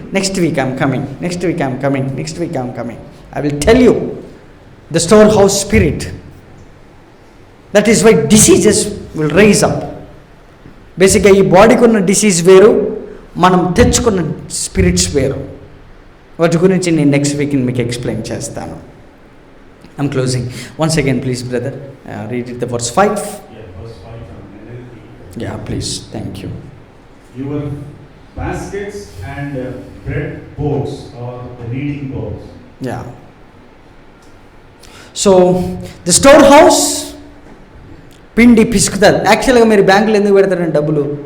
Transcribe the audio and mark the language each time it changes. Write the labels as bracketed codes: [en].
[en] Next week I'm coming, next week I'm coming, next week I'm coming. I will tell you the storehouse spirit. That is why diseases will rise up. [te] బేసిక్గా ఈ బాడీకి ఉన్న disease వేరు, మనం తెచ్చుకున్న spirits వేరు. వాటి గురించి నేను నెక్స్ట్ వీక్ మీకు ఎక్స్ప్లెయిన్ చేస్తాను. [en] I'm closing. Once again please brother read it the verse 5. Verse 5 from NLT. Yeah, please. Thank you. Your baskets and bread pots are the kneading bowls. Yeah. [te] So the storehouse పిండి పిసుకుతారు. యాక్చువల్గా మీరు బ్యాంకులో ఎందుకు పెడతారండి డబ్బులు?